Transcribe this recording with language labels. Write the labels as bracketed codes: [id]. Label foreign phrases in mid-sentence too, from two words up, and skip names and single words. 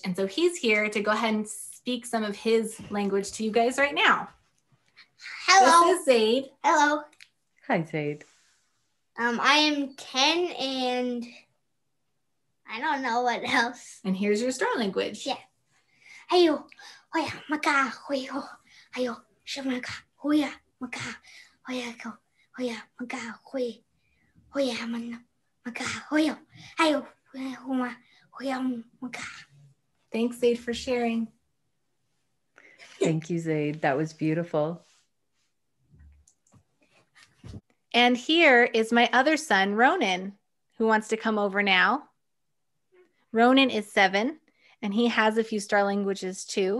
[en] And so he's here to go ahead and speak some of his language to you guys right now. Hello. This is Zaid. Hello. Hi, Zaid. I am 10 and I don't know what else. And here's your star language. Yeah. Ayo, hoya, maka, hoyo, ayo, shamaka, hoya, maka, hoya ko, hoya maga hoy, hoya man maga hoyo, ayo huma hoya maga. Thanks, Zaid, for sharing. Thank you, Zaid. That was beautiful. And here is my other son, Ronan, who wants to come over now. Ronan is 7, and he has a few star languages too.